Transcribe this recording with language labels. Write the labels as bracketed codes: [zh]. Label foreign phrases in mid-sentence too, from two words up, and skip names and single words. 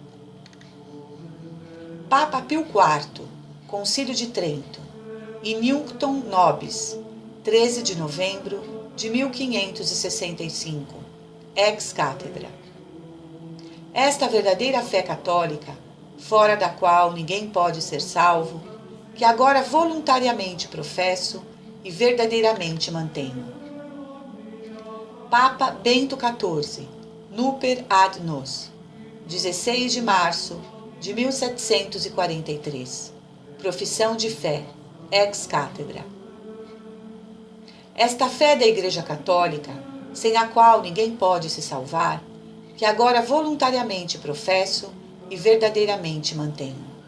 [pt] Papa Pio IV, Concílio de Trento, e Nunc Nobis, 13 de novembro de 1565, [la] ex cátedra. [pt] Esta verdadeira fé católica, fora da qual ninguém pode ser salvo, que agora voluntariamente professo e verdadeiramente mantenho. Papa Bento XIV, Nuper ad nos, 16 de março de 1743, profissão de fé, [la] ex cátedra. [pt] Esta fé da Igreja Católica, sem a qual ninguém pode se salvar, que agora voluntariamente professo e verdadeiramente mantenho.